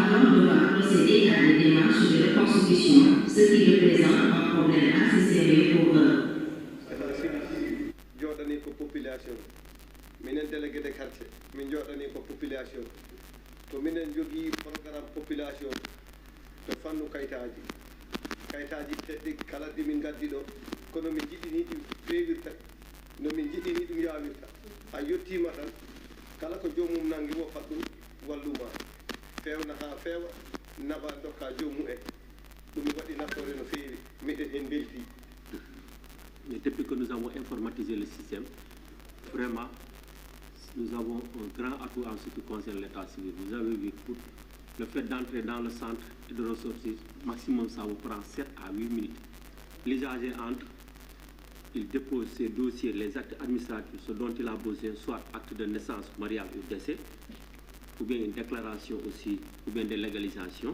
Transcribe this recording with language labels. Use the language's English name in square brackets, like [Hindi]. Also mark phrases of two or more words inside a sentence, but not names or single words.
[French] vont devoir procéder à des démarches de reconstruction, ce qui représente un problème assez sérieux pour eux. [Fula] Population minen [French] délégué de quartier [Fula] min joɗani ko population to minen jogii programme population to fannu kayitaji teddi kala ɗi min gaddi ɗo kono min jiɗini ɗi feewirta no min jiɗini ɗum yawirta a yettima tan kala ko jomum nangi wofat ɗum walluma fewna ha feewa naba dokka jomum en ɗum waɗi naftore no feewi miɗen en belti. [French] Mais depuis que nous avons informatisé le système, vraiment, nous avons un grand atout en ce qui concerne l'état civil. Vous avez vu, pour le fait d'entrer dans le centre et de ressortir, maximum ça vous prend 7 à 8 minutes. L'usager entre, il dépose ses dossiers, les actes administratifs, ce dont il a besoin, soit acte de naissance, mariage ou décès, ou bien une déclaration aussi, ou bien de légalisation.